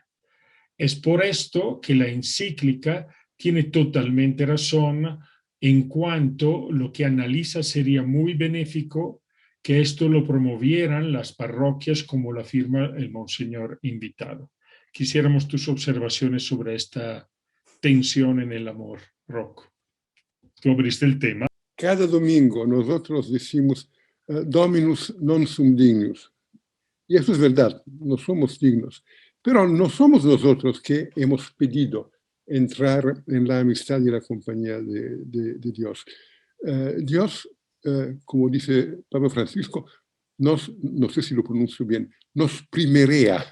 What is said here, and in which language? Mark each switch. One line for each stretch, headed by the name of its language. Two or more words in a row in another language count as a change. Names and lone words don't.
Spanish: Es por esto que la encíclica tiene totalmente razón en cuanto lo que analiza sería muy benéfico que esto lo promovieran las parroquias, como lo afirma el monseñor invitado. Quisiéramos tus observaciones sobre esta tensión en el amor, Rocco. Tú abriste el tema. Cada domingo nosotros decimos
Latin: Dominus non sum dignus.
Spanish: Y eso es verdad, no somos dignos. Pero no somos nosotros que hemos pedido entrar en la amistad y la compañía de Dios. Dios, como dice Papa Francisco, no sé si lo pronuncio bien, nos primerea.